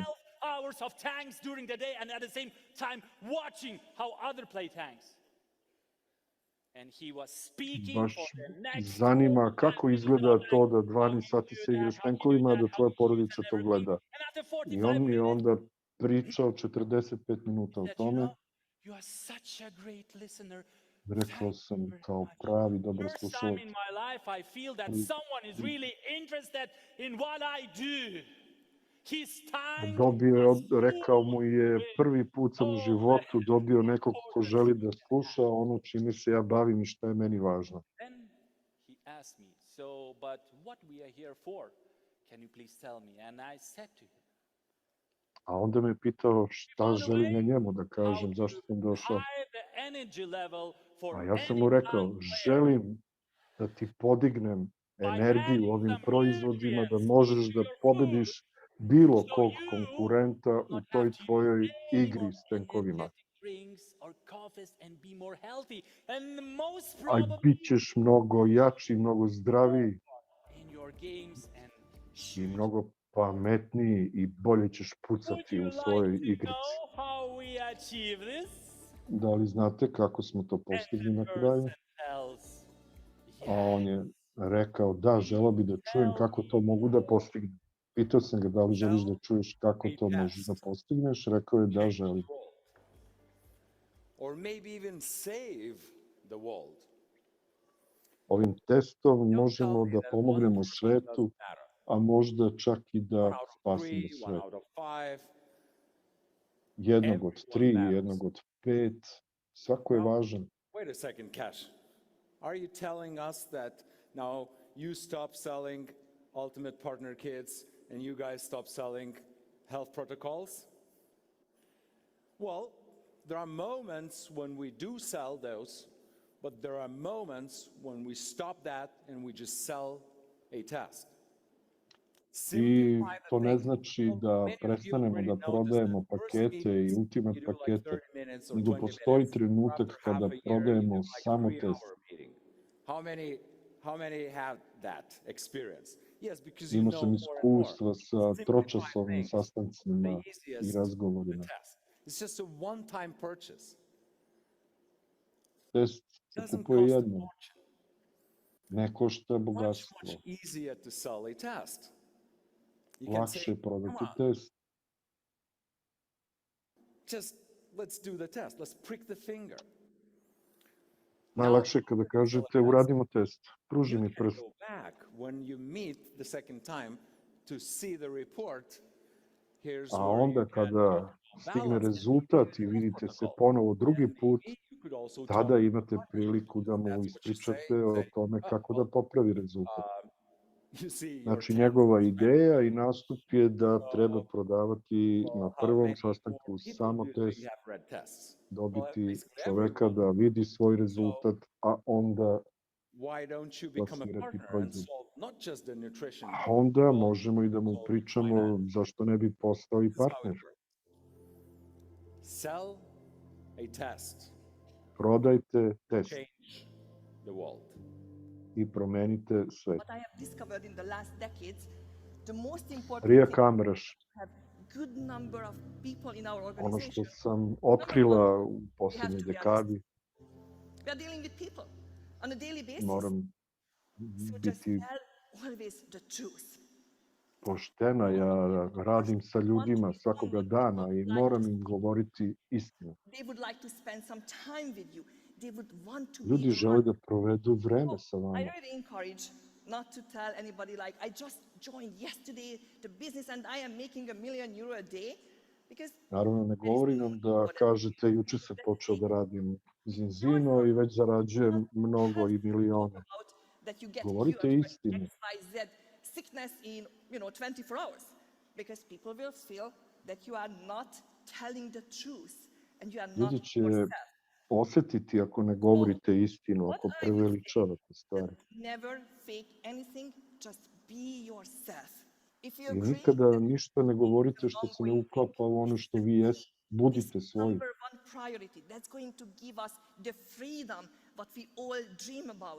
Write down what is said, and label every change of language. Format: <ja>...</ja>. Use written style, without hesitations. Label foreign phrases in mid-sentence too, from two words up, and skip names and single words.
<en>hours of tanks during the day and at the same time watching how other play tanks. And he was speaking</en> <sr>Baš</sr> <en>for the next</en> <sr>zanima kako izgleda to da 12 sati se igraš tenkovima, da tvoja porodica to gleda. I on mi je onda pričao 45 minuta o tome.</sr> <en>You are such a great listener.</en> <sr>Rekao sam kao pravi dobar</sr> <en>First time</en> <sr>slušalac.</sr> <en>in my life I feel that someone is really interested in what I do. His time</en> <sr>Rekao mu je, prvi put sam u životu dobio nekog ko želi da sluša ono čime se ja bavim i šta je meni važno.</sr> <en>Then he asked me, so, but what we are here for? Can you please tell me? And I said to him,</en> <sr>A onda me pitao šta želim ja njemu da kažem, zašto sam došao.</sr> <en>the energy level for</en> <sr>A ja sam mu rekao, želim da ti podignem energiju ovim proizvodima, da možeš da pobediš bilo kog konkurenta u toj tvojoj igri s tenkovima.</sr> <en>drinks or coffees and be more healthy. And the most</en> <sr>A bit ćeš mnogo jači, mnogo zdraviji</sr> <en>in your games and</en> <sr>i mnogo pametniji i bolje ćeš pucati u svojoj igrici.</sr> <en>know how we achieve this?</en> <sr>Da li znate kako smo to postigli na kraju?</sr> <en>Tells,</en> <sr>A on je rekao, da, želeo bi da čujem kako to mogu da postignem. Pitao sam ga da li želiš da čuješ kako to možeš da postigneš, rekao je da želim.</sr> <en>Or maybe even save the world.</en> <sr>Ovim testom možemo da pomognemo svetu, a možda čak i da spasimo svet.</sr> <en>Out of 5.</en> <sr>Jednog od 3, jednog od 5, svako je važan.</sr> <en>Wait a second, Cash. Are you telling us that now you stop selling ultimate partner kits and you guys stop selling health protocols? Well, there are moments when we do sell those, but there are moments when we stop that and we just sell a test.</en> <sr>I to ne znači da prestanemo da prodajemo pakete i ultimate pakete, nego postoji trenutak kada prodajemo samo test.</sr> <en>How many have that experience? Yes, because you</en> <sr>Imao</sr> <en>know</en> <sr>sam</sr> <en>more and more.</en> <sr>iskustva sa tročasovnim sastancima i razgovorima.</sr> <en>It's just a one-time purchase.</en> <sr>Test se kupuje jednom. Ne košta bogatstvo.</sr> <en>Much easier to sell a test.</en> <sr>Lakše je prodati test.</sr> <en>Just let's do the test. Let's prick the finger.</en> <sr>Najlakše je kada kažete uradimo test. Pruži mi prst.</sr> <en>Go back when you meet the second time to see the report. Here's</en> <sr>A onda kada stigne rezultat i vidite se ponovo drugi put, tada imate priliku da mu ispričate o tome kako da popravi rezultat. Znači, njegova ideja i nastup je da treba prodavati na prvom sastanku samo test, dobiti čoveka da vidi svoj rezultat, a onda plasirati proizvod. A onda možemo i da mu pričamo zašto ne bi postao i partner.</sr> <en>Sell a test.</en> <sr>Prodajte test</sr> <en>Change the world.</en> <sr>i promenite svet.</sr> <en>What I have discovered in the last decades, the most important Rija thing Kamraš, is to have good number of people in our</en> <sr>ono što</sr> <en>organization.</en> <sr>sam otkrila u poslednjoj dekadi,</sr> <en>We are dealing with people on a daily basis.</en> <sr>moram</sr> <en>So just</en> <sr>biti</sr> <en>tell always the truth.</en> <sr>poštena, ja radim sa ljudima svakoga dana i moram im govoriti istinu.</sr> <en>They would like to spend some time with you. They would want to</en> <sr>Ljudi</sr> <en>be</en> <sr>žele da provedu vreme sa</sr> <en>I</en> <sr>vama.</sr> <en>really encourage not to tell anybody like, I just joined yesterday the business and I am making €1 million a day. Because</en> <sr>Naravno, ne govorim vam da kažete juče sam počeo da radim zinzino i već zarađujem mnogo i milione.</sr> <en>that you get</en> <sr>Govorite</sr> <en>cured</en> <sr>istinu.</sr> <en>with XYZ sickness in 24 hours. Because people will feel that you are not telling the truth and you are not</en> <sr>Ljudi će</sr> <en>yourself.</en> <sr>osetiti ako ne govorite istinu, ako preveličavate stvari.</sr> <en>Never fake anything, just be yourself. If you</en> <sr>I</sr> <en>agree</en> <sr>nikada ništa ne govorite što se ne uklapa u ono što vi jeste. Budite svoji.</sr> <en>number one priority, that's going to give us the freedom what we all dream about.</en>